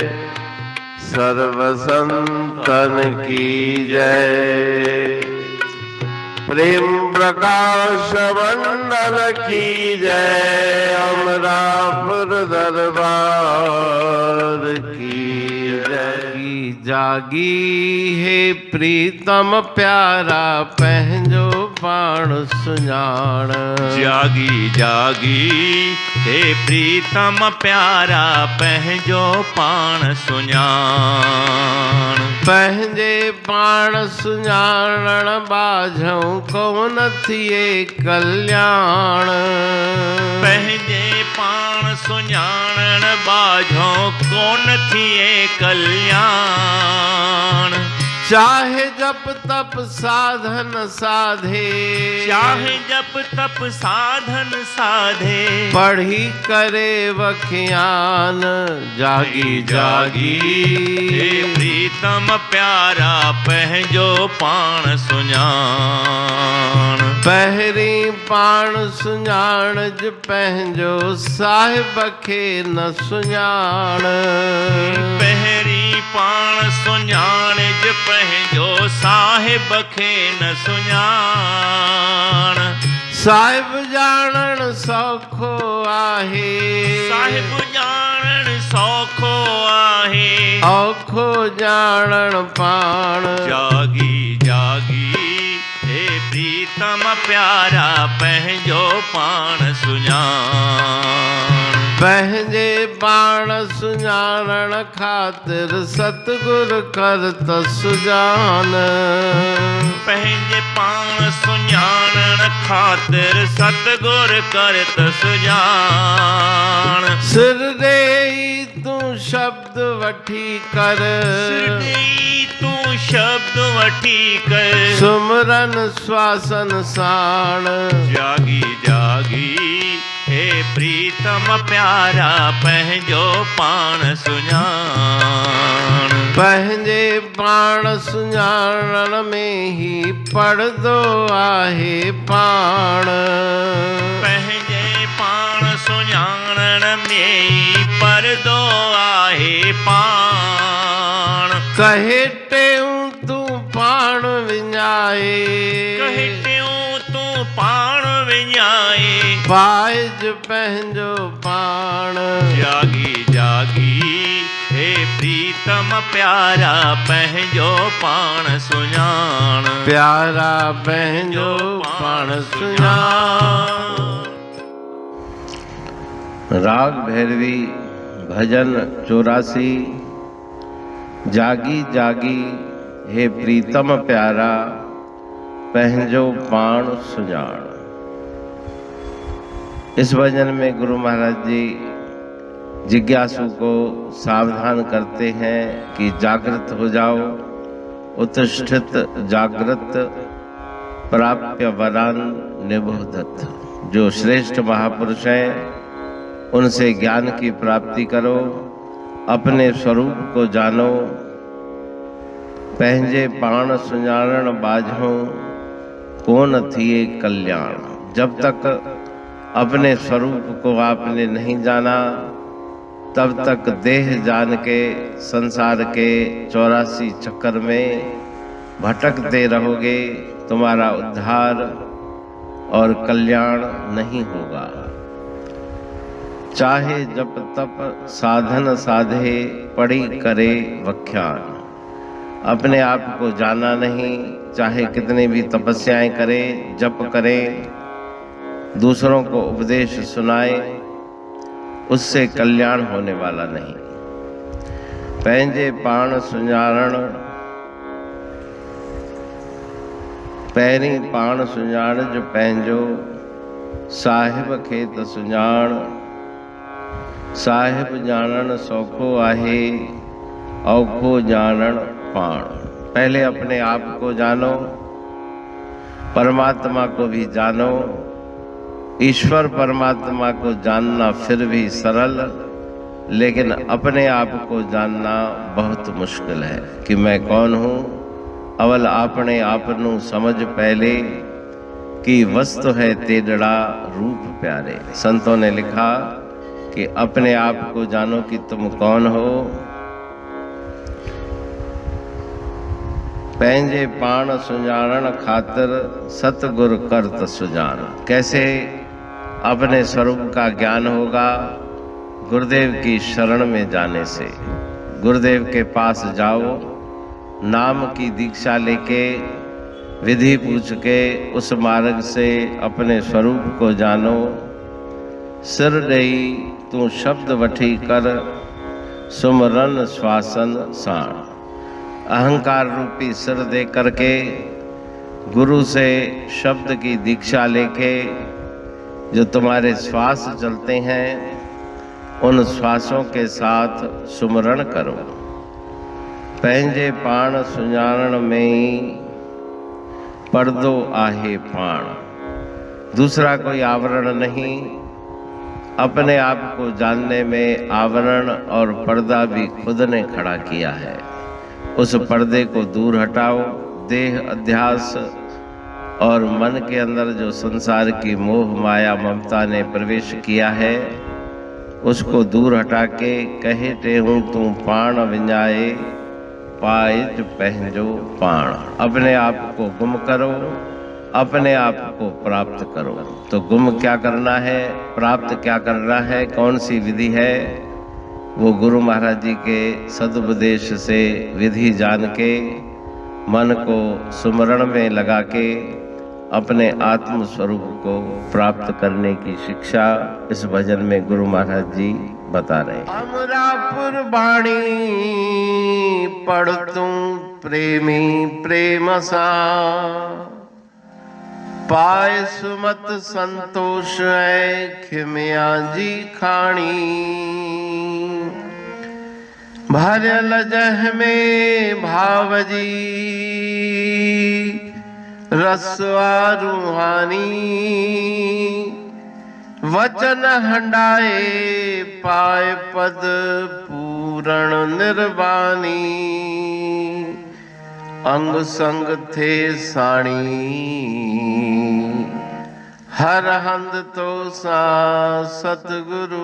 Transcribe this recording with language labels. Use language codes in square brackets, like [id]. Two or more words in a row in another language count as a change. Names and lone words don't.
[hi] सर्व संतन की जय। प्रेम प्रकाश मंडल की जय। अमरापुर दरबार की जय। [sd] जागी है प्रीतम प्यारा पहनजो पाण सुञाण। जागी जागी हे प्रीतम प्यारा पहजो पाण सुञाण। पंहिंजे पाण सुञाणण बाझऊं कोन थिए कल्याण। पंहिंजे पाण सुञाणण बाझो कोन थिए कल्याण। चाहे जप तप साधन साधे। चाहे जप तप साधन साधे। पढ़ी करे वख्यान। जागी जागी हे प्रीतम प्यारा पहजो पाण सुञाण। पहिरीं पाण सुञाण ज पंहिंजो साहिब खे न सुञाण। पहिरीं पाण सुञाण ज पंहिंजो साहिब खे न सुञाण। साहिब ॼाणण सौखो आहे। साहिब ॼाणण सौखो आहे। औखो ॼाणण पाण। जागी जागी हे प्रीतम प्यारा पंहिंजो पाण सुञाण। पंहिंजे पाण सुञाणण ख़ातिर सतगुरु कर त सुजान। पंहिंजे पाण सुञाणण ख़ातिर सतगुरु कर त सुजान। सिर ॾेई तूं शब्द वठी कर। सिर ॾेई तूं शब्द वठी कर। सुमरन श्वासन साण। जागी जागी हे प्रीतम प्यारा पंहिंजो पाण सुञाण। पंहिंजे पाण सुञाणण में ही पढ़दो आहे पाण। पंहिंजे पाण सुञाणण में ही परदो आहे पाण। कहे टेऊं तूं पाण विञाए। कहे टियों तूं पाण विञाए। पाइज पंहिंजो पाण। जागी जागी हे प्रीतम प्यारा पंहिंजो पाण सुञाण। प्यारा पंहिंजो पाण सुञाण। [hi] राग भैरवी भजन 84। [sd] जागी जागी हे प्रीतम प्यारा पंहिंजो पाण सुञाण। [hi] इस भजन में गुरु महाराज जी जिज्ञासु को सावधान करते हैं कि जागृत हो जाओ। [sa] उत्तिष्ठित जागृत प्राप्य वरान निबोधत। [hi] जो श्रेष्ठ महापुरुष हैं उनसे ज्ञान की प्राप्ति करो। अपने स्वरूप को जानो। [sd] पंहिंजे पाण सुञाणण बाझो कोन थिए कल्याण। [hi] जब तक अपने स्वरूप को आपने नहीं जाना तब तक देह जान के संसार के 84 चक्कर में भटकते रहोगे। तुम्हारा उद्धार और कल्याण नहीं होगा। [sd] चाहे जप तप साधन साधे पढ़ी करे व्याख्यान। [hi] अपने आप को जाना नहीं, चाहे कितनी भी तपस्याएं करे, जप करे, दूसरों को उपदेश सुनाए, उससे कल्याण होने वाला नहीं। [sd] पैंजे पाण सुञाणण, पैरी पाण सुञाण जो पैंजो, साहिब खेत सुञाण। साहिब जानन सौखो आहे, औखो जानन पाण। [hi] पहले अपने आप को जानो, परमात्मा को भी जानो। ईश्वर परमात्मा को जानना फिर भी सरल, लेकिन अपने आप को जानना बहुत मुश्किल है कि मैं कौन हूँ। [pa] अवल आपने आपनू समझ पहले कि वस्तु है तेजड़ा रूप प्यारे। [hi] संतों ने लिखा कि अपने आप को जानो कि तुम कौन हो। [sd] पैंजे पाण सुञाणन खातिर सतगुर करत सुजान। [hi] कैसे अपने स्वरूप का ज्ञान होगा? गुरुदेव की शरण में जाने से। गुरुदेव के पास जाओ, नाम की दीक्षा लेके, विधि पूछ के उस मार्ग से अपने स्वरूप को जानो। [sd] सिर देई तू शब्द वठी कर, सुमरन श्वासन साण। [hi] अहंकार रूपी सिर दे करके गुरु से शब्द की दीक्षा लेके जो तुम्हारे श्वास चलते हैं, उन श्वासों के साथ सुमरण करो। [sd] पैंजे पाण सुञाणन में पर्दो आहे पाण। [hi] दूसरा कोई आवरण नहीं, अपने आप को जानने में आवरण और पर्दा भी खुद ने खड़ा किया है। उस पर्दे को दूर हटाओ। देह अध्यास और मन के अंदर जो संसार की मोह माया ममता ने प्रवेश किया है, उसको दूर हटा के [sd] कहे ते हूँ तू पाण विञाए, पाइज पहंजो पाण। [hi] अपने आप को गुम करो, अपने आप को प्राप्त करो। तो गुम क्या करना है, प्राप्त क्या करना है, कौन सी विधि है? वो गुरु महाराज जी के सदुपदेश से विधि जान के मन को सुमरण में लगा के अपने आत्म स्वरूप को प्राप्त करने की शिक्षा इस भजन में गुरु महाराज जी बता रहे हैं। [sd] अमरापुर बाणी पढ़ तू प्रेमी प्रेम सा, पाए सुमत संतोष है खिमिया जी खाणी। भरल जह में भावजी रसवा रूहानी। वचन हंडाए पाए पद पूरण निर्वाणी। अंग संग थे साणी हर हंद तो सा सतगुरु।